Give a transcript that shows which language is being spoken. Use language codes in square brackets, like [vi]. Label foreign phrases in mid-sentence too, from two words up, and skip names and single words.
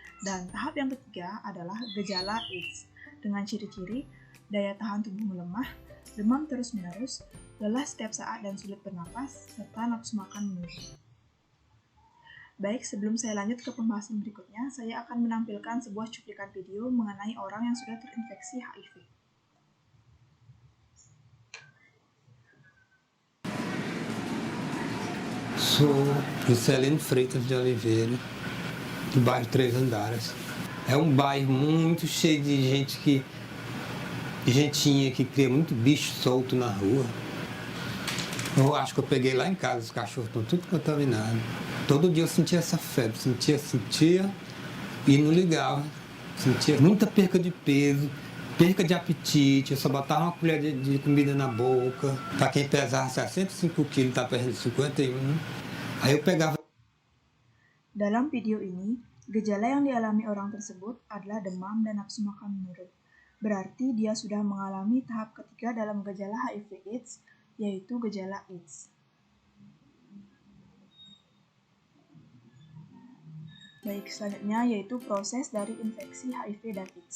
[id] Dan tahap yang ketiga adalah gejala AIDS, dengan ciri-ciri daya tahan tubuh melemah, demam terus-menerus, lelah setiap saat dan sulit bernapas, serta nafsu makan menurun. Baik, sebelum saya lanjut ke pembahasan berikutnya, saya akan menampilkan sebuah cuplikan video mengenai orang yang sudah terinfeksi HIV. [pt] Sou Juscelino Freitas de Oliveira, do bairro Três Andares. É um bairro muito cheio de gente gentinha que cria muito bicho solto na rua. Eu acho que eu peguei lá em casa, os cachorros estão tudo contaminados. Todo dia eu sentia essa febre, sentia e não ligava. Sentia muita perca de peso, perca de apetite, eu só botava uma colher de comida na boca. Para quem pesava 65 quilos, tá pesando 51. Aí eu pegava. [id] Dalam video ini, gejala yang dialami orang tersebut adalah demam dan nafsu makan menurun. Berarti dia sudah mengalami tahap ketiga dalam gejala HIV/AIDS, yaitu gejala AIDS. Baik, selanjutnya yaitu proses dari infeksi HIV dan AIDS.